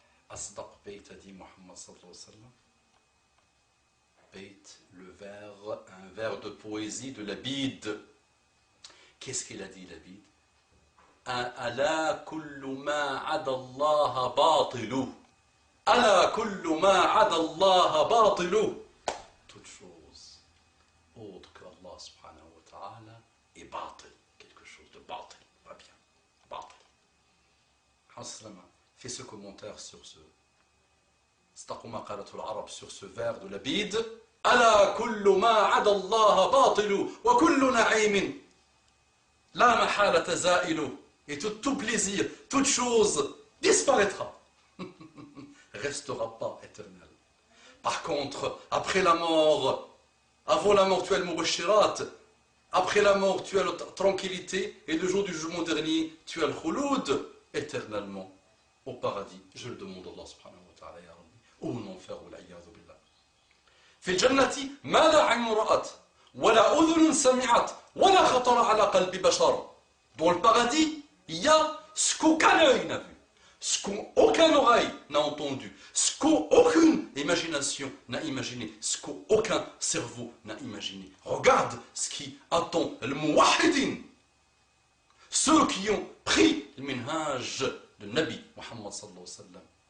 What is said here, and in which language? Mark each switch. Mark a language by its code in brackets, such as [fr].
[fr] Asdaq Bayt a dit Muhammad sallallahu alayhi wa sallam. Bayt, le vers, un vers de poésie de Labid. Qu'est-ce qu'il a dit Labid? [ar] ألا كل ما عدا الله باطل ألا كل ما عدا الله باطل. [fr] Toute chose autre que Allah subhanahu wa ta'ala est batil, quelque chose de batil, pas bien, batil. Haslama fait ce commentaire sur ce [ar] استقوا مقالة العرب [fr] sur ce vers de Labid. [ar] ألا كل ما عدا الله باطل وكل نعيم لا محالة زائل. [fr] Et tout plaisir, toute chose disparaîtra. Restera pas éternel. Par contre, après la mort, avant la mort tu as le mubashirat, après la mort tu as la tranquillité, et le jour du jugement dernier tu as le khouloud, éternellement au paradis. Je le demande à Allah subhanahu wa ta'ala ya Rabbi, ou en enfer, ou l'a'iyadhu billah. [ar] في الجنة ما لا عين رأت ولا أذن سمعت ولا خطر على قلب بشر. [fr] Dans le paradis, il y a ce qu'aucun œil n'a vu, ce qu'aucune oreille n'a entendu, ce qu'aucune imagination n'a imaginé, ce qu'aucun cerveau n'a imaginé. Regarde ce qui attend le muwahhidin, ceux qui ont pris le minhaj de Nabi Muhammad sallallahu alayhi wa sallam.